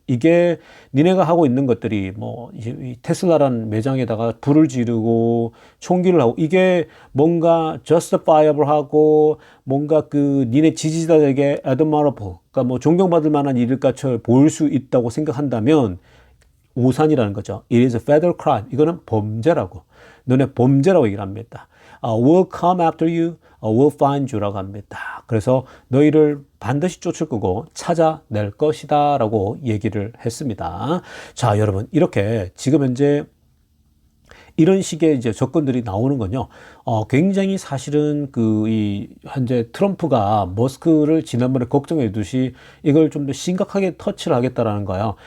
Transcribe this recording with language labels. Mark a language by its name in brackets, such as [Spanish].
[Korean] 이게 니네가 하고 있는 것들이 뭐 이 테슬라라는 매장에다가 불을 지르고 총기를 하고 이게 뭔가 [English] justifiable [Korean] 하고 뭔가 그 니네 지지자들에게 [English] admirable, [Korean] 그러니까 뭐 존경받을 만한 일일까 보일 수 있다고 생각한다면 오산이라는 거죠. [English] It is a federal crime. [Korean] 이거는 범죄라고. 너네 범죄라고 얘기를 합니다. [English] Will come after you, will find you라고 [Korean] 합니다. 그래서 너희를 반드시 쫓을 거고 찾아낼 것이다 라고 얘기를 했습니다. 자, 여러분 이렇게 지금 현재 이런 식의 이제 접근들이 나오는 건요. 굉장히 사실은 이 현재 트럼프가 머스크를 지난번에 걱정해 두시 이걸 좀 더 심각하게 터치를 하겠다라는 거예요.